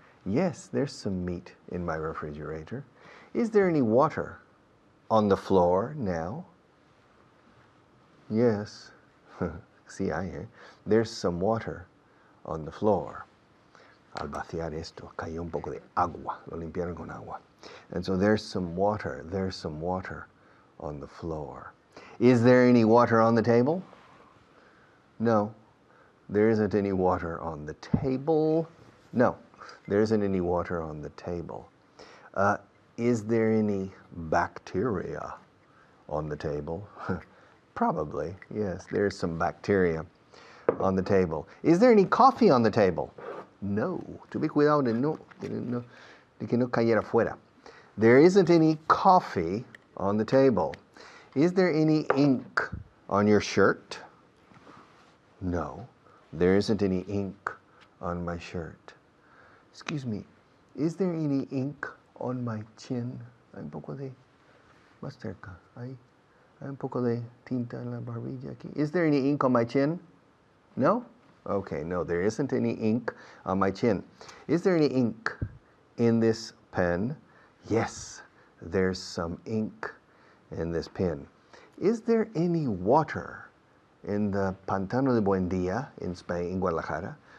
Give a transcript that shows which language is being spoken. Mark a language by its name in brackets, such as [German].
[English] Yes, there's some meat in my refrigerator. Is there any water on the floor now? Yes. [Spanish] Sí hay, eh? [English] There's some water on the floor. [Spanish] Al vaciar esto, cayó un poco de agua. Lo limpiaron con agua. [English] And so there's some water on the floor. Is there any water on the table? No. There isn't any water on the table. No, there isn't any water on the table. Is there any bacteria on the table? Probably, yes, there's some bacteria on the table. Is there any coffee on the table? No. [Spanish] Tuve cuidado de que no cayera fuera. [English] There isn't any coffee on the table. Is there any ink on your shirt? No. There isn't any ink on my shirt. Excuse me, is there any ink on my chin? [Spanish] Hay un poco de, más cerca, hay un poco de tinta en la barbilla aquí. [English] Is there any ink on my chin? No? Okay, no, there isn't any ink on my chin. Is there any ink in this pen? Yes, there's some ink in this pen. Is there any water in the Pantano de Buendia in Spain, in Guadalajara?